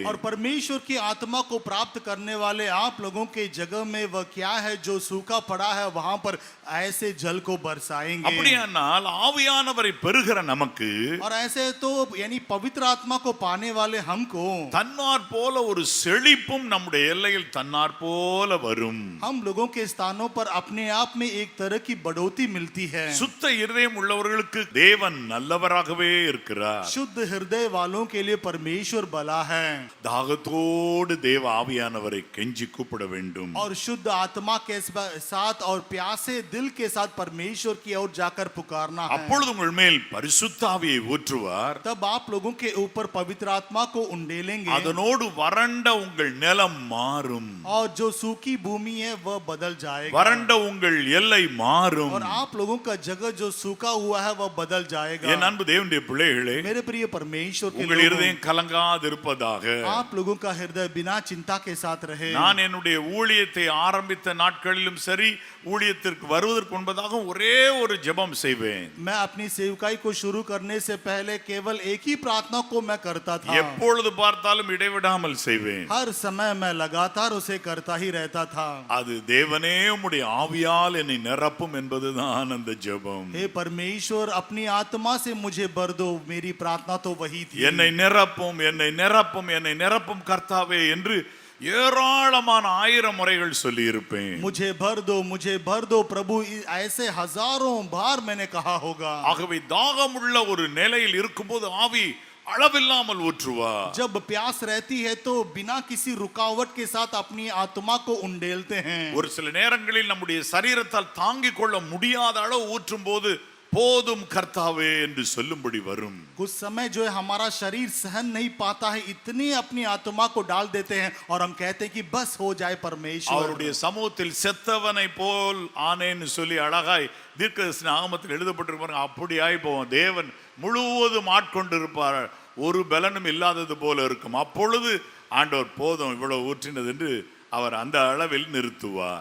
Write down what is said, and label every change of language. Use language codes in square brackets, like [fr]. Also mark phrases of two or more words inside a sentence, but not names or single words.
[hi] और परमेश्वर की आत्मा को प्राप्त करने वाले आप लोगों के जगह में वह क्या है जो सूखा पड़ा है, वहां पर ऐसे जल को बरसाएंगे. [ta] அப்படியானால் ஆவியானவரை பெறுகிற நமக்கு [hi] और ऐसे तो यानी पवित्र आत्मा को पाने वाले हमको [ta] தன்னார் போல ஒரு செழிப்பும் நம்முடைய எல்லையில் தன்னார் போல வரும். [hi] हम लोगों के स्थानों पर अपने आप में एक तरह की बढ़ोतरी मिलती है. [ta] சுத்த இருதயம் உள்ளவர்களுக்கு தேவன் நல்லவராகவே இருக்கிறார். [hi] शुद्ध हृदय वालों के लिए परमेश्वर भला है. [ta] தாகத்தோடு தேவ ஆவியானவரை கெஞ்சி கூப்பிட வேண்டும். [hi] और शुद्ध आत्मा के साथ और प्यासे दिल के साथ परमेश्वर की ओर जाकर पुकारना है. [ta] அப்பொழுது உங்கள் மேல் பரிசுத்த ஆவியை ஊற்றுவார். [hi] तब आप लोगों के ऊपर पवित्र आत्मा को उंडेलेंगे. [ta] அதனோடு வறண்ட உங்கள் நிலம் மாறும். [hi] और जो सूखी भूमि है वह बदल जाएगा. [ta] வறண்ட உங்கள் எல்லை மாறும். [hi] और आप लोगों का जगह जो सूखा हुआ है वह बदल जाएगा. [ta] என் அன்பு தேவனுடைய பிள்ளைகளே, [hi] मेरे प्रिय परमेश्वर के [ta] உங்கள் [hi] लोगों, [ta] இருதயம் கலங்காதிருப்பதாக. [hi] आप लोगों का हृदय बिना चिंता के साथ रहे. [ta] நான் என்னுடைய ஊழியத்தை ஆரம்பித்த நாட்களிலும் சரி, ஊழியத்திற்கு வருவதற்கு முன்பதாக ஒரே ஒரு ஜெபம் செய்வேன். [hi] मैं अपनी सेवकाई को शुरू करने से पहले केवल एक ही प्रार्थना को मैं करता था. [ta] எப்பொழுது பார்த்தாலும் இடைவிடாமல் செய்வேன். [hi] हर समय मैं लगातार उसे करता ही रहता था. [ta] அது தேவனே உம்முடைய ஆவியால் என்னை நிரப்பும் என்பதுதான் அந்த ஜெபம். [hi] हे परमेश्वर, अपनी आत्मा से मुझे भर दो, मेरी प्रार्थना तो वही थी. [ta] என்னை நிரப்பும், என்னை நிரப்பும், என்னை நிரப்பும் கர்த்தாவே என்று ஏராளமான 1000 முறைகள் சொல்லி இருப்பேன். [hi] मुझे भर दो प्रभु, ऐसे हजारों बार मैंने कहा होगा. [ta] ஆகவே தாகமுள்ள ஒரு நிலையில் இருக்கும்போது ஆவி அளவில்லாமல் ஊற்றுவார். [hi] जब प्यास रहती है तो बिना किसी रुकावट के साथ अपनी आत्मा को उंडेलते हैं. [ta] ஒரு சில நேரங்களில் நம்முடைய சரீரத்தால் தாங்கிக் கொள்ள முடியாத அளவு ஊற்றும் போது போதும் கர்த்தாவே என்று சொல்லும்படி வரும். [hi] कुछ समय जो है हमारा शरीर सहन नहीं पाता है, इतनी अपनी आत्मा को डाल देते हैं और हम कहते हैं कि बस हो जाए परमेश्वर. [ta] அவருடைய சமூகத்தில் செத்தவனை போல் ஆனேன்னு சொல்லி அழகாய் தீர்க்கதரிசன ஆகமத்தில் எழுதப்பட்டிருப்பாங்க. அப்படியாய் போவோம். தேவன் முழுவதும் ஆட்கொண்டிருப்பார், ஒரு பலனும் இல்லாதது போல இருக்கும். அப்பொழுது ஆண்டவர் போதும் இவ்வளவு ஊற்றினது என்று அவர் அந்த அளவில் நிறுத்துவார்.